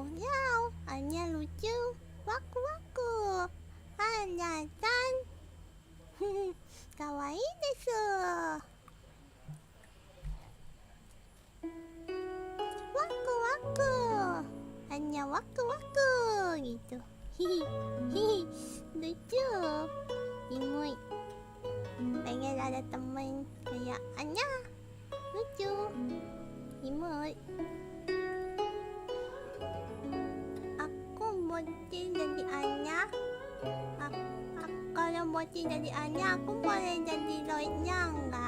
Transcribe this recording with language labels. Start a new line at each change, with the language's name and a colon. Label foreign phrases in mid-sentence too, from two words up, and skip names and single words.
Indonesian: Yau, Anya lucu. Waku. Anya kan.
Japanese: かわいいです.
Indonesian: Waku. Anya waku. gitu. Hihi, hihi, lucu, imut. Pengen ada temen kayak Anya, lucu, imut. Aku bocil jadi Anya. Kalau bocil jadi Anya, aku boleh jadi Lloydnya enggak?